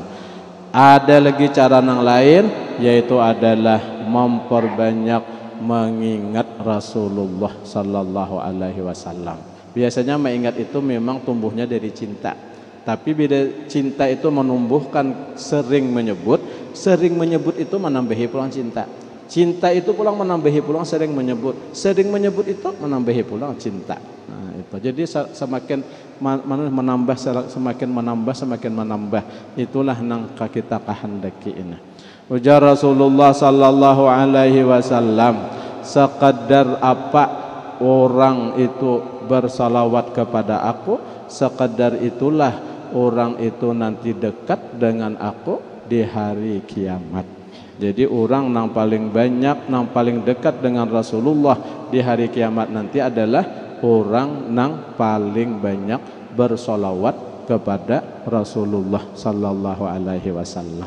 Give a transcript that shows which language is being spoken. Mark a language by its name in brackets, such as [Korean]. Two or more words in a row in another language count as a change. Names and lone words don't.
[Indonesian] Ada lagi cara yang lain, yaitu adalah memperbanyak mengingat Rasulullah [Arabic] صلى الله عليه وسلم. [Indonesian] Biasanya mengingat itu memang tumbuhnya dari cinta. Tapi bila cinta itu menumbuhkan sering menyebut itu menambahi pulang cinta. Cinta itu pulang menambahi pulang sering menyebut itu menambahi pulang cinta. Nah, itu. Jadi semakin menambah itulah nang kita kehendaki ini. Ujar Rasulullah [Arabic] صلى الله عليه وسلم, [Indonesian] sekadar apa orang itu bersalawat kepada aku, sekadar itulah orang itu nanti dekat dengan aku di hari kiamat. Jadi orang yang paling banyak, yang paling dekat dengan Rasulullah di hari kiamat nanti adalah orang yang paling banyak bersolawat kepada Rasulullah [Arabic] صلى الله عليه وسلم.